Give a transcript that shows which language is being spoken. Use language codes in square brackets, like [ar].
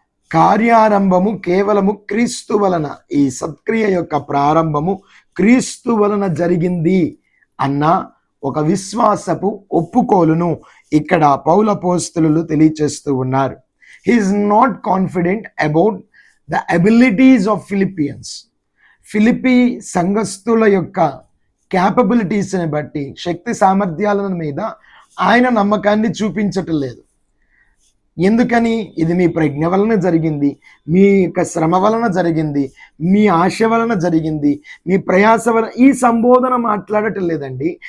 [te] కార్యారంభము కేవలము క్రీస్తు వలన, ఈ సత్క్రియ యొక్క ప్రారంభము క్రీస్తు వలన జరిగింది అన్న ఒక విశ్వాసపు ఒప్పుకోలును ఇక్కడ పౌలు అపోస్తలులు తెలియచేస్తూ ఉన్నారు. [en] He is not confident about the abilities of Philippians. [te] Philippi సంఘస్థుల యొక్క క్యాపబిలిటీస్ని బట్టి, శక్తి సామర్థ్యాల మీద ఆయన నమ్మకాన్ని చూపించటం లేదు. ఎందుకని? ఇది మీ ప్రజ్ఞ వలన జరిగింది, మీ యొక్క శ్రమ వలన జరిగింది, మీ ఆశ వలన జరిగింది, మీ ప్రయాస వలన, ఈ సంబోధన మాట్లాడటం లేదండి.